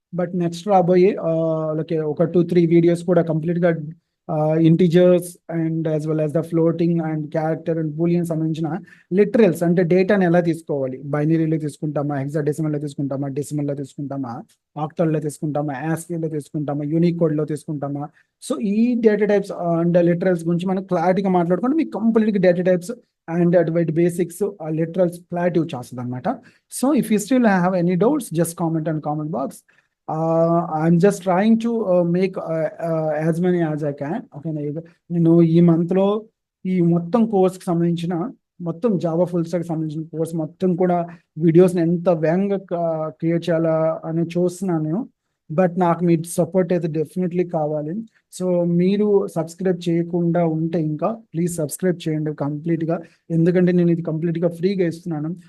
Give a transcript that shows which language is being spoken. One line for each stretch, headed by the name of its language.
Telugu: But next రాబోయే ఒక 2-3 videos కూడా కంప్లీట్గా integers and as well as the floating and character and Boolean సంబంధించిన లిటరల్స్ అంటే డేటాని ఎలా తీసుకోవాలి, బైనరీలో తీసుకుంటామా, హెక్సాడెసిమల్లో తీసుకుంటామా, డెసిమల్లో తీసుకుంటామా, ఆక్టల్లో తీసుకుంటామా, యాస్కీలో తీసుకుంటామా, యూనిక్ కోడ్లో తీసుకుంటామా. సో ఈ డేటా టైప్స్ అండ్ లిటరల్స్ గురించి మనం క్లారిటీగా మాట్లాడుకుంటే మీకు కంప్లీట్గా డేటా టైప్స్ అండ్ అటువంటి బేసిక్స్ లిటరల్స్ క్లారిటీ వచ్చేస్తుంది అనమాట.
English: So if you still have any doubts just comment and comment box. I'm just trying to make as many as I can.
Telugu: Okay, నేను ఈ మంత్లో ఈ మొత్తం కోర్స్కి సంబంధించిన మొత్తం జావా ఫుల్ స్టాక్ సంబంధించిన కోర్స్ మొత్తం కూడా వీడియోస్ని ఎంత వేగంగా క్రియేట్ చేయాలా అని చూస్తున్నాను నేను. బట్ నాకు మీ సపోర్ట్ అయితే డెఫినెట్లీ కావాలి. సో మీరు సబ్స్క్రైబ్ చేయకుండా ఉంటే ఇంకా ప్లీజ్ సబ్స్క్రైబ్ చేయండి కంప్లీట్గా, ఎందుకంటే నేను ఇది కంప్లీట్గా ఫ్రీగా ఇస్తున్నాను.